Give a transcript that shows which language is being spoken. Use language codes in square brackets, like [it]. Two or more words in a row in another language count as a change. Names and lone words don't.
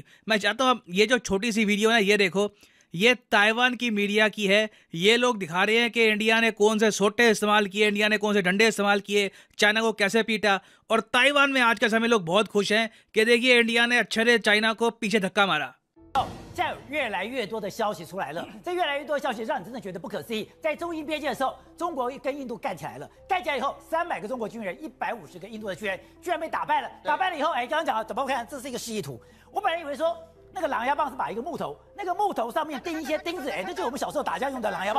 [hi] मैं चाहता हूँ ये जो छोटी सी वीडियो है, ये देखो, ये ताइवान की मीडिया की है। ये लोग दिखा रहे हैं कि इंडिया ने कौन से सोटे इस्तेमाल किए, इंडिया ने कौन से डंडे इस्तेमाल किए, चाइना को कैसे पीटा। और ताइवान में आज के समय लोग बहुत खुश हैं कि देखिए इंडिया ने अच्छे से चाइना को पीछे धक्का मारा। [zh] 现在有越来越多的消息出来了，这越来越多的消息让你真的觉得不可思议。在中印边界的时候，中国跟印度干起来了，干起来以后，300个中国军人，150个印度的军人，居然被打败了。打败了以后，刚刚讲了，怎么看？这是一个示意图。我本来以为说那个狼牙棒是把一个木头，那个木头上面钉一些钉子，这就是我们小时候打架用的狼牙棒。